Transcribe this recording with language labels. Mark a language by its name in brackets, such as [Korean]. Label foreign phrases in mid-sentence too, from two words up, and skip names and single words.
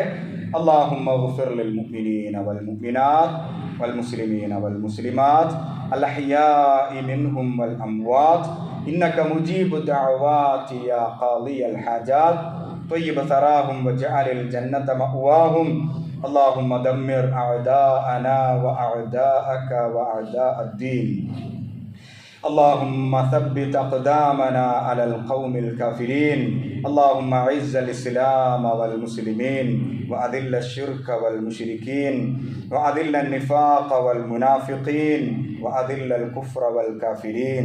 [Arabic] اللهم اغفر للمؤمنين والمؤمنات والمسلمين والمسلمات الأحياء منهم والأموات إنك مجيب الدعوات يا قاضي الحاجات طيب ثراهم واجعل الجنة مأواهم. اللهم دمر أعداءنا وأعداءك وأعداء الدين. اللهم ثبت أقدامنا على القوم الكافرين. اللهم أعز الإسلام والمسلمين وأذل الشرك والمشركين وأذل النفاق والمنافقين وأذل الكفر والكافرين.